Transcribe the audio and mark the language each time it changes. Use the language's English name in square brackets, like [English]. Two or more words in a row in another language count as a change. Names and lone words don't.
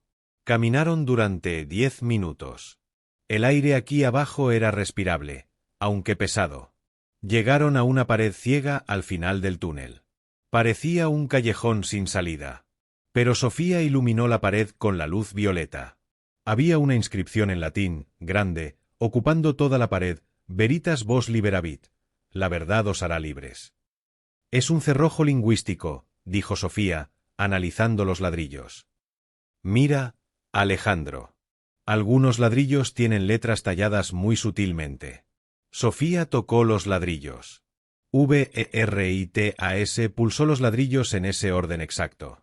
[Spanish] Caminaron durante 10 minutos. El aire aquí abajo era respirable, aunque pesado. Llegaron a una pared ciega al final del túnel. Parecía un callejón sin salida. Pero Sofía iluminó la pared con la luz violeta. Había una inscripción en latín, grande, ocupando toda la pared: [Latin] Veritas vos liberavit. [Spanish] La verdad os hará libres. Es un cerrojo lingüístico, dijo Sofía, analizando los ladrillos. Mira, Alejandro. Algunos ladrillos tienen letras talladas muy sutilmente. Sofía tocó los ladrillos. VERITAS pulsó los ladrillos en ese orden exacto.